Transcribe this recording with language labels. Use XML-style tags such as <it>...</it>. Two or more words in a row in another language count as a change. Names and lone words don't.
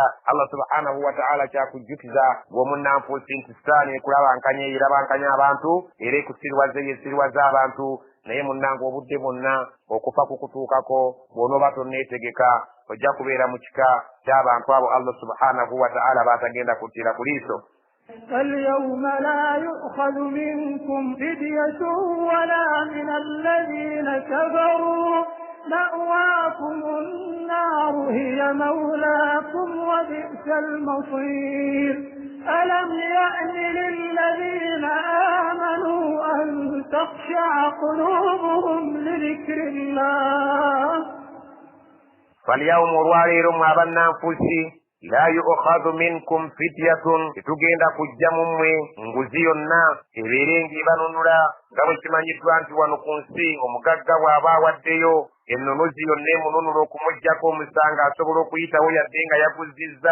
<lg>Allah</lg> <ar>سبحانه وتعالى</ar> <lg>kyakujjukiza ng'omunnanfuusi nti sitaani ekulabankanya erabankanya abantu era ekusiriwaza yesiriwaza abantu naye munnanga obudde bwonna okufa kukutuukako bw'onooba tonneetegeka ojja kubeera mu kika ky'abantu abo Allah</lg> <ar>سبحانه وتعالى</ar> <lg>baatagenda kuttira ku liiso.</lg> <ar>فاليوم لا يؤخذ منكم فدية ولا من الذين كفروا مأواكم النار هي مولاكم وبئس المصير. ألم يأن للذين آمنوا أن تخشع قلوبهم لذكر الله</ar> <lg>فاليوم olwaleero mwabannanfuusi</lg> <ar>لا يؤخذ منكم فدية</ar> <lg>tetugenda kujja mu mmwe nguzi yonna ebeere ng'ebanunula nga bwe kimanyiddwa nti wano ku nsi omugagga bw'aba awaddeyo ennunuzi yonna emununula okumuggyako omusanga asobola okuyitawo yadde nga yaguzizza.</lg>